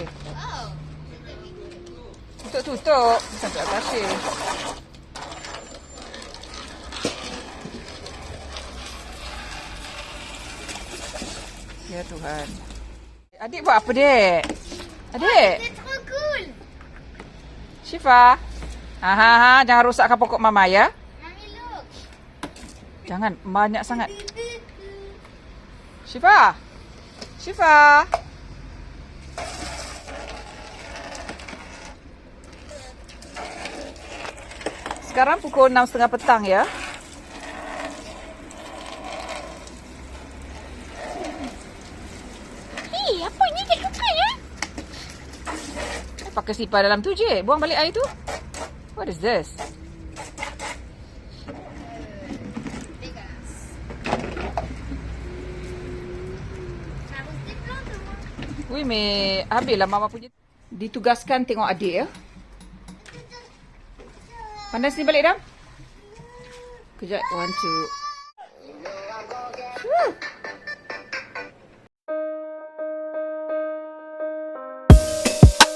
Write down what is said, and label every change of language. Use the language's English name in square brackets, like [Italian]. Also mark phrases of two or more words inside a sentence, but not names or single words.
[Malay] Oh. Tutup. Bukan untuk atashe. Ya Tuhan. Adik buat apa, Dek? Adik? [French] C'est trop cool. [Malay] Syifa? Jangan rosakkan pokok Mama ya. [English] Mami look. [Malay] Jangan, banyak sangat. Syifa? Syifa? Sekarang pukul 6.30 petang ya. Apa ni dia suka ya? Pakai sipar dalam tu je. Buang balik air tu. [English] What is this? [Malay] Wih, habislah Mama punya. Ditugaskan tengok adik ya. Pandai sini balik dah. Kejap, 1, 2.